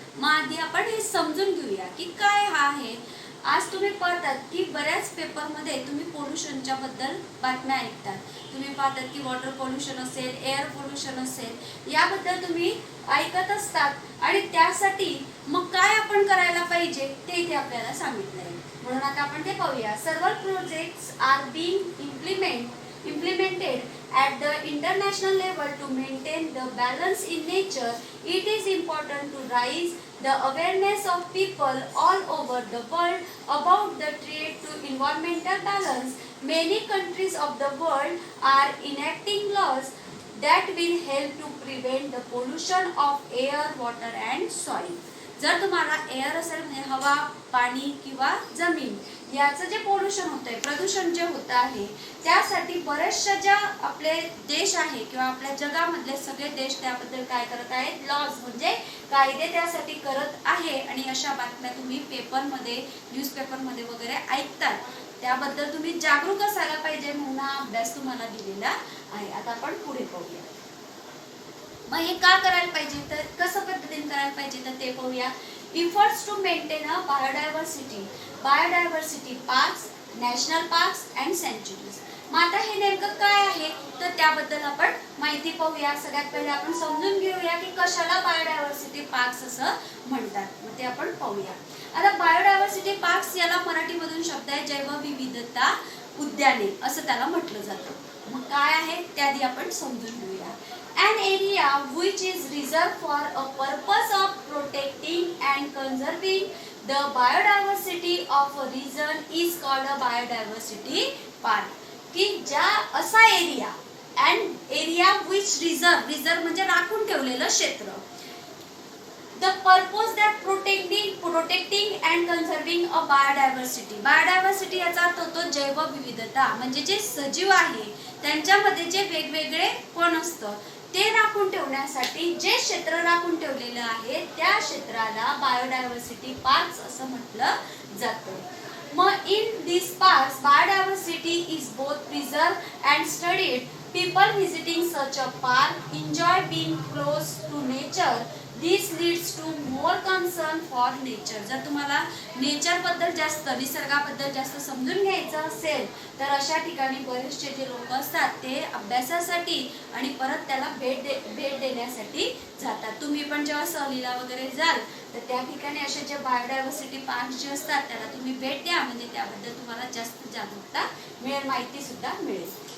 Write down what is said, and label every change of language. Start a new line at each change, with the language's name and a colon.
Marathi: मग आधी आपण हे समजून घेऊया की काय हा आहे. आज तुम्ही पाहतात की बऱ्याच पेपरमध्ये तुम्ही पोल्युशनच्या बद्दल बातम्या ऐकतात. तुम्ही पाहतात की वॉटर पोल्युशन असेल, एअर पोल्युशन असेल, याबद्दल तुम्ही ऐकत असतात आणि त्यासाठी मग काय आपण करायला पाहिजे ते इथे आपल्याला सांगितलं आहे. म्हणून आता आपण ते पाहूया.
English: Several projects are being implemented at the international level to maintain the balance in nature. It is important to raise the awareness of people all over the world about the threat to environmental balance. Many countries of the world are enacting laws that will help to prevent the pollution of air, water and soil.
Marathi: जर तुम्हाला air असेल म्हणजे हवा, पाणी किंवा जमीन याचं जे पोल्युशन होतंय, प्रदूषण जे होत आहे, त्यासाठी बरेचशा ज्या आपले देश आहे किंवा आपल्या जगामधले सगळे देश त्याबद्दल काय करत आहेत, लॉज म्हणजे कायदे त्यासाठी करत आहे. आणि अशा बातम्या तुम्ही पेपरमध्ये, न्यूजपेपरमध्ये वगैरे ऐकतात. त्याबद्दल तुम्ही जागरूक असायला पाहिजे म्हणून हा अभ्यास तुम्हाला दिलेला आहे. आता आपण पुढे पाहूया. मग हे का करायला पाहिजे तर कसं पद्धतीने करायला पाहिजे तर ते पाहूया.
English: Efforts to maintain a biodiversity parks, national parks and sanctuaries.
Marathi: मग आता हे नेमकं काय आहे तर त्याबद्दल आपण माहिती पाहूया. सगळ्यात पहिले आपण समजून घेऊया की कशाला बायोडायव्हर्सिटी पार्क्स असं म्हणतात. मग ते आपण पाहूया. आता बायोडायव्हर्सिटी पार्क्स याला मराठीमधून शब्द आहे जैवविविधता उद्याने असं त्याला म्हटलं जातं. मग काय आहे त्याआधी आपण समजून घेऊया.
English: An area which is reserved for a purpose of protecting and conserving the biodiversity of a region is called a biodiversity park.
Marathi: की ज्या असा area
English: and area which reserve
Marathi: म्हणजे राखून ठेवलेलं क्षेत्र.
English: The purpose that protecting and conserving a biodiversity.
Marathi: Biodiversity याचा अर्थ होतो जैवविविधता, म्हणजे जे सजीव आहे त्यांच्यामध्ये जे वेगवेगळे कोण असतं ते राखून ठेवण्यासाठी जे क्षेत्र राखून ठेवलेलं आहे त्या क्षेत्राला बायोडायव्हर्सिटी पार्क्स असं म्हटलं जातं.
English: मग in this parks biodiversity is both preserved and studied. People visiting such a park enjoy being close to nature. This leads to more concern for nature.
Marathi: जर तुम्हाला नेचर बद्दल जास्त, निसर्गाबद्दल जास्त समजून घ्यायचं असेल तर अशा ठिकाणी बरेचसे जे लोक असतात ते अभ्यासासाठी आणि परत त्याला भेट देण्यासाठी जातात. तुम्ही पण जेव्हा सहलीला वगैरे जाल तर त्या ठिकाणी असे जे बायोडायव्हर्सिटी पार्क जे असतात त्याला तुम्ही भेट द्या, म्हणजे त्याबद्दल तुम्हाला जास्त जागरूकता मिळेल, माहिती सुद्धा मिळेल.